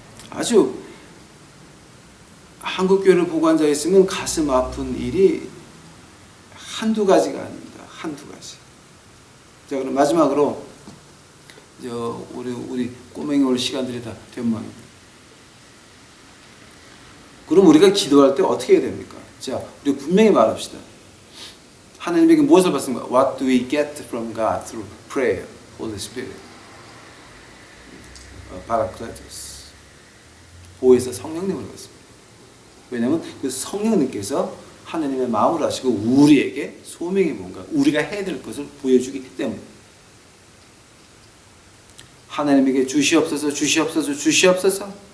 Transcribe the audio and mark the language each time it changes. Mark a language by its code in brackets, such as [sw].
[ko] 아주 한국 교회를 보고 앉아 있으면 가슴 아픈 일이 한두 가지가 아닙니다. 한두 가지. 자, 그럼 마지막으로 우리 꼬맹이 올 시간들이 다 된 모양입니다. 그럼 우리가 기도할 때 어떻게 해야 됩니까? 자, 우리 분명히 말합시다. 하나님에게 무엇을 받습니까? [en] What do we get from God through prayer, Holy Spirit? [ko] 파라클레토스. 보혜사 성령님을 받습니다. 왜냐하면 그 성령님께서 하나님의 마음을 아시고 우리에게 소명이 뭔가, 우리가 해야 될 것을 보여주기 때문에 하나님에게 주시옵소서, 주시옵소서, 주시옵소서.